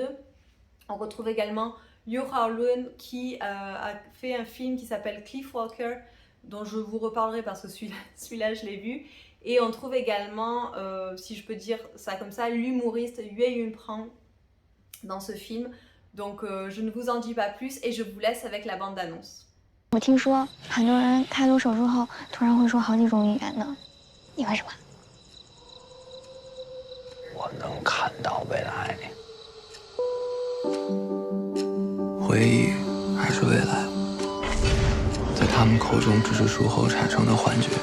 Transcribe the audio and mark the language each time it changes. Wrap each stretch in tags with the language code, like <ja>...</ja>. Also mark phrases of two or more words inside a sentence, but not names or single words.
<fr>On retrouve également Liu Haolun qui a fait un film qui s'appelle Cliff Walker, dont je vous reparlerai parce que celui-là je l'ai vu. Et on trouve également, si je peux dire ça comme ça, l'humoriste Yue Yunprang dans ce film. Donc je ne vous en dis pas plus et je vous laisse avec la bande-annonce.</fr> <zh>我听说很多人开颅手术后突然会说好几种语言呢，你会什么？我能看到未来，回忆还是未来，在他们口中只是术后产生的幻觉。</zh>